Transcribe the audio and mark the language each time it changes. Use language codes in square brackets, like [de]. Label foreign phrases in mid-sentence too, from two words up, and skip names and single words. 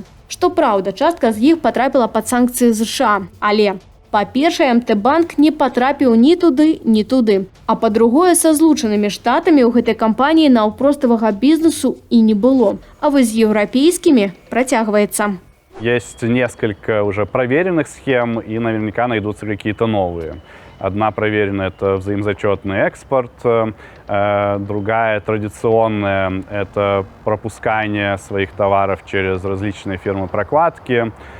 [be] Што праўда, частка з іх патрапіла пад санкцыі США, але па-першае, МТ-банк не патрапіў ні туды, ні туды. А па-другое, са Злучанымі Штатамі ў гэтай кампаніі наўпроставага бізнесу і не было. А вось з еўрапейскімі працягваецца. [ru] Есть несколько уже проверенных схем, и наверняка найдутся какие-то новые. Одна проверенная – это взаимозачетный экспорт, другая традиционная – это пропускание своих товаров через различные фирмы прокладки.